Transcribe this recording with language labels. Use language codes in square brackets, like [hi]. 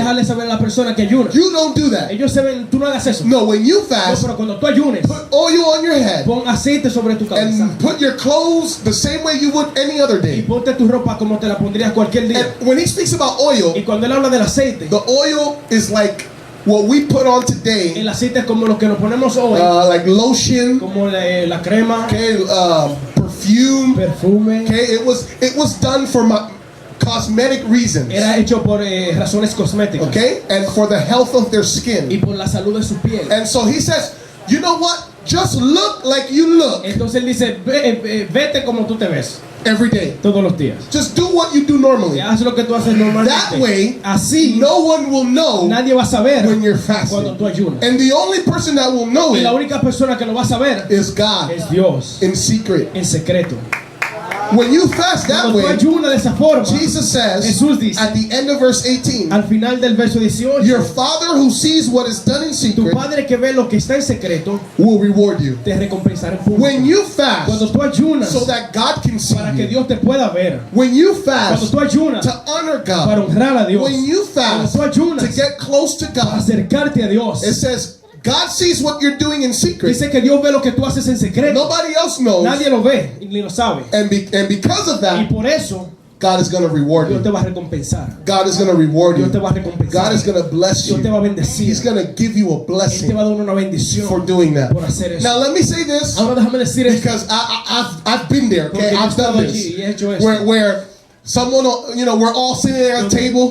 [es] dejarle saber a la persona que ayuna. [en] You don't do that. [es] Ellos se ven, tú no hagas eso. [en] No, when you No, fast, [es] pero cuando tú ayunes, [en] put oil on your head [es] pon aceite sobre tu cabeza [en] and put your clothes the same way you would any other [es] y [en] day. [es] ponte tu ropa como te la pondrías cualquier día. [en] And when he speaks about oil, [es] Y cuando él habla del aceite, [en] the oil is like what we put on today, [es] el aceite es como lo que nos ponemos hoy, [en] like lotion, [es] como la crema, [en] okay, perfume. [es] perfume. [en] Okay, it was done for cosmetic reasons. [es] Era hecho por razones cosméticas [en] Okay, and for the health of their [es] y [en] skin. [es] por la salud de su piel. [en] And so he says, you know what? Just look like you look [es] Entonces él dice, vete como tú te ves [en] every day. [es] todos los días. [en] Just do what you do normally. [es] Haz lo que tú haces normalmente. [en] That way, [es] Así [en] no one will know [es] nadie va a saber [en] when you're [es] cuando [en] fasting. [es] tú ayunas. [en] And the only person that will know [es] Y la [en] it [es] única persona que lo va a saber [en] is God [es] es Dios [en] in secret. [es] en secreto. [en] When you fast that [es] Cuando tú [en] way, [es] ayunas de esa forma, [en] Jesus says [es] Jesús dice [en] at the end of verse 18, [es] al final del verso 18, [en] your Father who sees what is done in [es] tu [en] secret [es] Padre que ve lo que está en secreto [en] will reward you. [es] te recompensará en público. [en] When you [es] Cuando [en] fast [es] tú ayunas [en] so that God can see [es] para que [en] you, [es] Dios te pueda ver, [en] when you [es] cuando [en] fast [es] tú ayunas [en] to honor [es] para [en] God, [es] honrar a Dios, [en] when you [es] cuando [en] fast [es] tú ayunas [en] to get close to [es] para acercarte a Dios, [en] it says God sees what you're doing in secret. [es] dice que Dios ve lo que tú haces en secreto. [en] Nobody else knows. [es] Nadie lo ve ni lo sabe. [en] And because of [es] Y [en] that, [es] por eso [en] God is going to reward [es] Dios te [en] you. [es] va a recompensar. [en] God is going to reward [es] Dios [en] you. [es] te va a recompensar. [en] God is going to bless [es] Dios te va a [en] you. [es] bendecir. [en] He's going to give you a [es] Él te [en] blessing [es] va a dar una bendición [en] for doing that. [es] por hacer eso. [en] Now let me say this, [es] Ahora déjame decir esto. [en] because I've been there. [es] Porque [en] Okay, [es] yo he [en] I've done [es] estado allí [en] this. [es] y he hecho esto. [en] Where someone, we're all sitting there at a table,